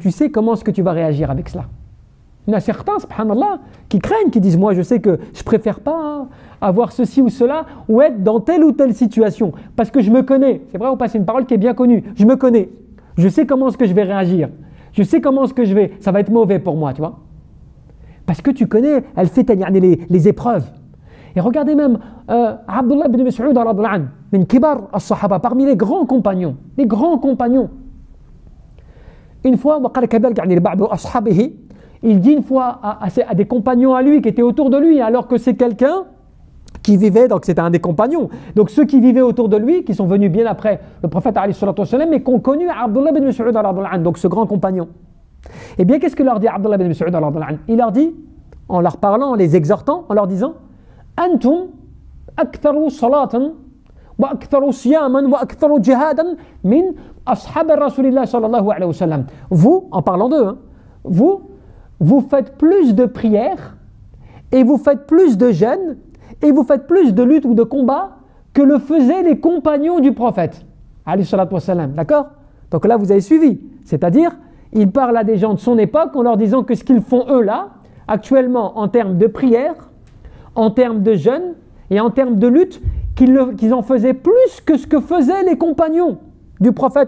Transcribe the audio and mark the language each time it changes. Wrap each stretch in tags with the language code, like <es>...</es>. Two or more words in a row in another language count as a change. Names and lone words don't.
<fr>Tu sais comment est-ce que tu vas réagir avec cela. Il y en a certains, subhanallah, qui craignent, qui disent, moi je sais que je préfère pas avoir ceci ou cela, ou être dans telle ou telle situation, parce que je me connais. C'est vrai ou pas, c'est une parole qui est bien connue. Je me connais. Je sais comment est-ce que je vais réagir. Je sais comment est-ce que ça va être mauvais pour moi, tu vois. Parce que tu connais, elle fait les épreuves. Et regardez même, Abdullah ibn Mas'ud,</fr> <ar>من كبار الصحابة,</ar> <fr>parmi les grands compagnons. Les grands compagnons. Une fois, il dit une fois à des compagnons à lui qui étaient autour de lui, alors que c'est quelqu'un qui vivait, donc c'était un des compagnons. Donc ceux qui vivaient autour de lui, qui sont venus bien après le prophète mais qui ont connu Abdullah ibn Mas'ud, donc ce grand compagnon. Eh bien, qu'est-ce que leur dit Abdullah ibn Mas'ud? Il leur dit, en leur parlant, en les exhortant, en leur disant</fr> <ar>أنتم أكثر صلاة وأكثر صياما وأكثر جهادا من أصحاب رسول الله صلى الله عليه وسلم.</ar> <fr>Vous, en parlant d'eux, hein, vous faites plus de prières et vous faites plus de jeûnes et vous faites plus de luttes ou de combats que le faisaient les compagnons du prophète. D'accord? Donc là, vous avez suivi. C'est-à-dire, il parle à des gens de son époque en leur disant que ce qu'ils font eux là, actuellement en termes de prières, en termes de jeûnes et en termes de lutte, qu'ils en faisaient plus que ce que faisaient les compagnons du prophète.</fr>